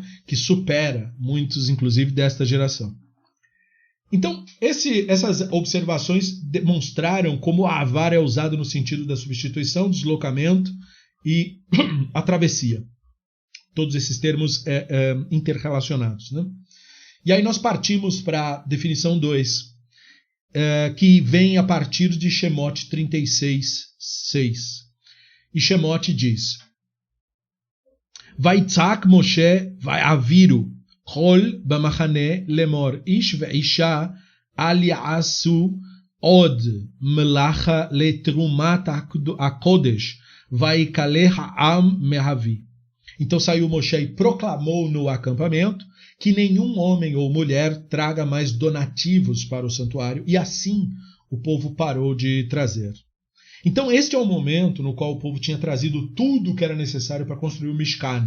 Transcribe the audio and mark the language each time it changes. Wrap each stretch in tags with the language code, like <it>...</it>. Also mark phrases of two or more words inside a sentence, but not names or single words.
<pt>Que supera muitos, inclusive, desta geração. Então, essas observações demonstraram como a vara é usada no sentido da substituição, deslocamento e a travessia. Todos esses termos interrelacionados. Né? E aí nós partimos para a definição 2, que vem a partir de Shemot 36:6. E Shemot diz,</pt> <he>ויצו משה ויעבירו קול במחנה לאמר איש ואשה אל יעשו עוד מלאכה לתרומת הקדש ויכלא העם מהביא.</he> <pt>Então saiu Moshe e proclamou no acampamento que nenhum homem ou mulher traga mais donativos para o santuário, e assim o povo parou de trazer. Então este é o momento no qual o povo tinha trazido tudo o que era necessário para construir o Mishkan.</pt>